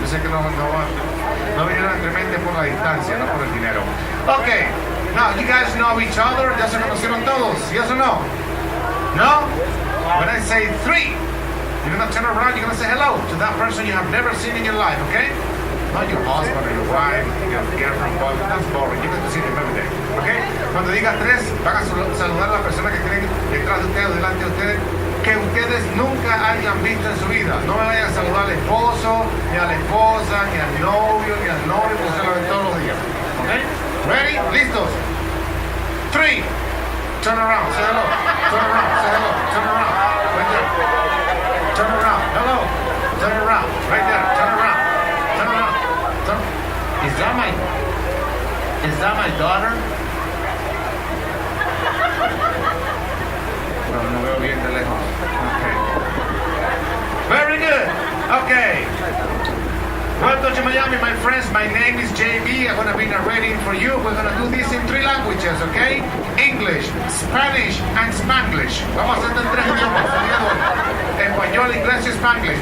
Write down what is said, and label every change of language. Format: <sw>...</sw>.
<es>Yo sé que no vinieron realmente por la distancia, no por el dinero.</es> <en>Okay. Now, you guys know each other.</en> <es>Ya se conocieron todos.</es> <en>Yes or no? No? When I say 3, you're gonna turn around, you're gonna say hello to that person you have never seen in your life, okay? Not your husband or your wife, your girlfriend, boyfriend. That's boring. You get to see them every day, okay?</en> <es>Cuando diga 3, van a saludar a la persona que tienen detrás de ustedes o delante de ustedes que ustedes nunca hayan visto en su vida. No me vayan a saludar al esposo, ni a la esposa, ni al novio, porque se lo ven todos los días, okay?</es> <en>Ready? Listos. 3. Turn around. Say hello. Turn around. Say hello. Turn around. Right there. Turn around. Hello. Turn around. Right there. Turn around. Turn around. Turn. Is that my daughter?</en> <es>No veo bien de lejos. Okay.</es> <en>Very good.</en> <es>Okay.</es> <en>Welcome to Miami, my friends. My name is JB. I'm going to be narrating for you. We're going to do this in 3 languages, okay? English, Spanish, and Spanglish.</en> <es>Vamos a hacer en 3 idiomas. Español, inglés y Spanglish.</es>